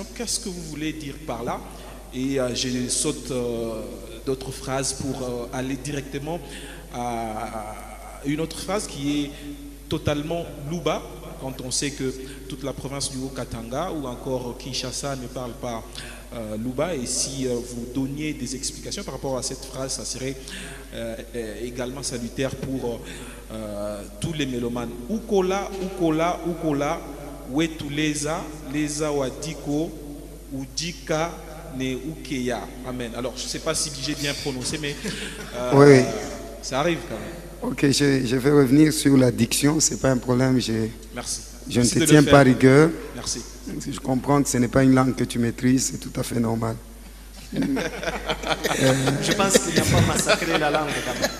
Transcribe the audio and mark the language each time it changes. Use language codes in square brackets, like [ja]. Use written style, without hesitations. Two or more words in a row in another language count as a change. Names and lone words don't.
[fr] Qu'est-ce que vous voulez dire par là? Et je saute d'autres phrases pour aller directement à une autre phrase qui est totalement Luba, quand on sait que toute la province du Haut-Katanga ou encore Kinshasa ne parle pas Luba. Et si vous donniez des explications par rapport à cette phrase, ça serait également salutaire pour tous les mélomanes. [lu] Ukola, Ukola, Ukola, Wetuleza, Leza Wadiko, Udika, Ne Ukeya. Amen. [fr] Alors, je ne sais pas si j'ai bien prononcé, mais oui. Ça arrive quand même. Ok, je vais revenir sur la diction, ce n'est pas un problème. Merci. Je ne te tiens pas rigueur. Merci. Je comprends que ce n'est pas une langue que tu maîtrises, c'est tout à fait normal. Je pense qu'il n'a pas massacré la langue quand même.